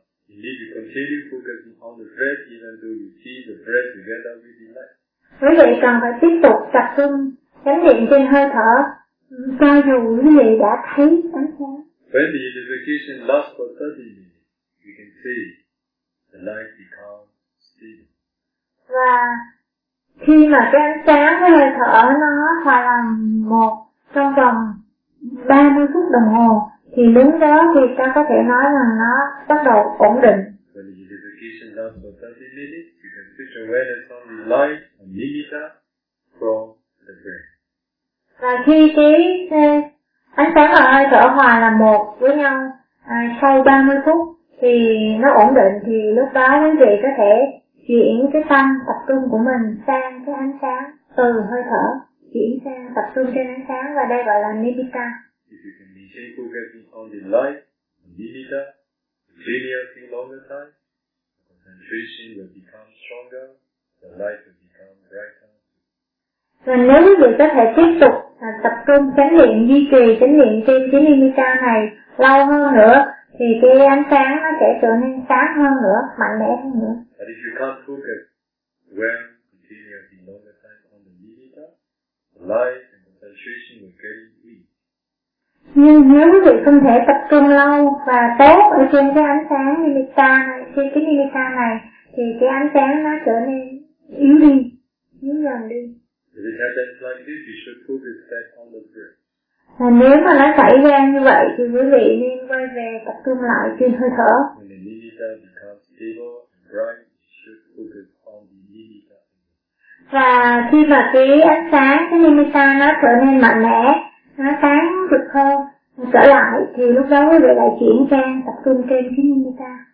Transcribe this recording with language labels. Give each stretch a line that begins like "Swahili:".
English: You need to continue focusing on the breath even though you see the breath together with the light.
Vietnamese: Quý vị cần phải tiếp tục tập trung chánh niệm trên hơi thở cho dù quý vị đã thấy ánh sáng.
English: When the unification lasts for 30 minutes, we can see the light becomes steady.
Vietnamese: Và khi mà cái ánh sáng với hơi thở nó hòa làm một trong vòng 30 phút đồng hồ, thì lúc đó thì ta có thể nói rằng nó bắt đầu ổn định.
English: When the meditation lasts for 30 minutes, you can switch awareness on the light and nimitta from the breath.
Vietnamese: Và khi cái ánh sáng và hơi thở hòa là một với nhau sau 30 phút thì nó ổn định, thì lúc đó quý vị có thể chuyển cái tâm tập trung của mình sang cái ánh sáng, từ hơi thở chuyển sang tập trung trên ánh sáng, và đây gọi là nimitta.
English: If you can maintain focusing on the light, nimitta, experiencing longer time, the concentration will become stronger, the light will become brighter.
Vietnamese: Và nếu quý vị có thể tiếp tục tập trung chánh niệm, duy trì chánh niệm trên cái nimitta này lâu hơn nữa, thì cái ánh sáng nó sẽ trở nên sáng hơn nữa, mạnh mẽ hơn nữa.
English: But if you can't focus well, continue the longer time on the nimitta, the light and the concentration will get weak.
Vietnamese: Nhưng nếu quý vị không thể tập trung lâu và tốt ở trên cái ánh sáng nimitta này, trên cái nimitta này, thì cái ánh sáng nó trở nên yếu đi, yếu dần đi.
English: If it happens like this, you should focus back on the breath.
Vietnamese: Và nếu mà nó xảy ra như vậy thì quý vị nên quay về tập trung lại trên hơi thở.
English: When the nimitta becomes stable and bright, you should focus on the nimitta.
Vietnamese: Và khi mà cái ánh sáng, cái nimitta nó trở nên mạnh mẽ, nó sáng rực hơn trở lại, thì lúc đó quý vị lại chuyển sang tập trung trên cái nimitta.